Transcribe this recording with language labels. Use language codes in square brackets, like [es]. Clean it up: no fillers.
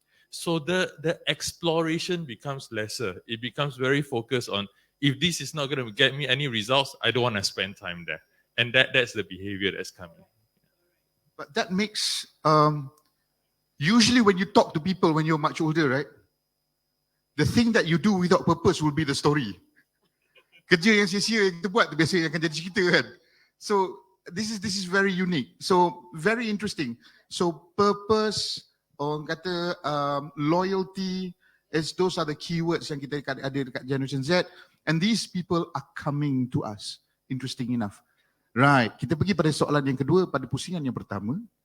[en] So the exploration becomes lesser. It becomes very focused on, if this is not going to get me any results, I don't want to spend time there. And that's the behavior that's coming. But that makes, usually when you talk to people when you're much older, right? The thing that you do without purpose will be the story. [ms] Kerja yang sia-sia yang kita buat tu biasanya akan jadi cerita kan. [en] So this is very unique. So very interesting. So purpose, orang kata loyalty, those are the keywords yang kita ada dekat Generation Z. And these people are coming to us. Interesting enough. Right. [ms] Kita pergi pada soalan yang kedua pada pusingan yang pertama.